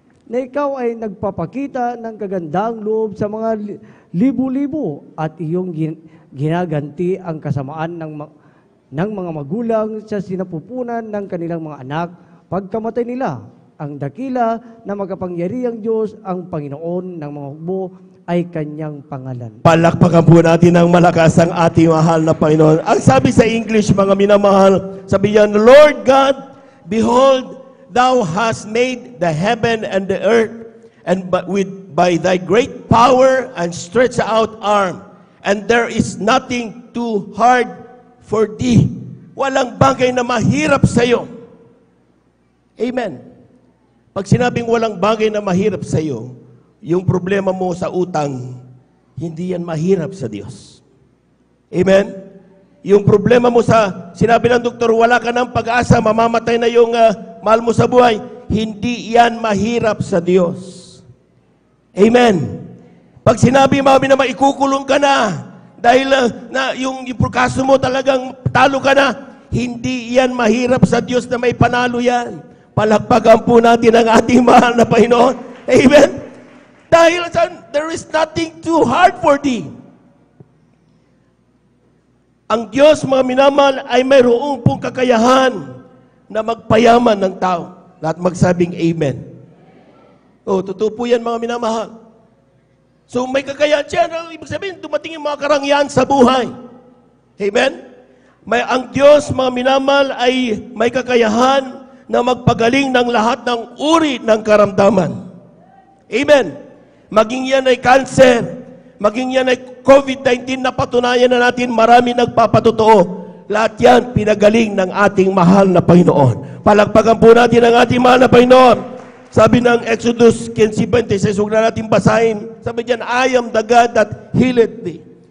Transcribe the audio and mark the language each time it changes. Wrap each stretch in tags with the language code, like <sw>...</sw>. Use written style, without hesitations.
<tl>na ikaw ay nagpapakita ng kagandaang loob sa mga libu-libo at iyong ginaganti ang kasamaan ng mga magulang sa sinapupunan ng kanilang mga anak pagkamatay nila. Ang dakila na makapangyarihang Diyos, ang Panginoon ng mga hukbo, ay kanyang pangalan. Palakpakan po natin ng malakas ang ating mahal na Panginoon. Ang sabi sa English, mga minamahal, sabi niya,</tl> <en>Lord God, behold, Thou hast made the heaven and the earth, and by Thy great power and stretched out arm, and there is nothing too hard for Thee.</en> <tl>Walang bagay na mahirap sa iyo. Amen. Pag sinabing walang bagay na mahirap sa iyo, yung problema mo sa utang, hindi yan mahirap sa Diyos. Amen? Yung problema mo sa, sinabi ng doktor, wala ka ng pag-asa, mamamatay na yung mahal mo sa buhay, hindi yan mahirap sa Diyos. Amen? Pag sinabi mo na maikukulong ka na, dahil na yung kaso mo talagang talo ka na, hindi yan mahirap sa Diyos na may panalo yan. Palakpakan po natin ang ating mahal na Panginoon. Amen?</tl> <en>Dahil there is nothing too hard for Thee.</en> <tl>Ang Diyos, mga minamahal, ay mayroong pong kakayahan na magpayaman ng tao. Lahat magsabing Amen. Totoo po yan, mga minamahal. So may kakayahan siya. Ibig sabihin, dumating yung mga karangyaan sa buhay. Amen? Ang Diyos, mga minamahal, ay may kakayahan na magpagaling ng lahat ng uri ng karamdaman. Amen. Maging yan ay cancer, maging yan ay COVID-19, na patunayan na natin marami nagpapatotoo. Lahat yan pinagaling ng ating mahal na Panginoon. Palakpakan po natin ang ating mahal na Panginoon. Sabi ng Exodus 15:26, huwag na natin basahin. Sabi diyan,</tl> <en>I am the God that healeth thee.</en>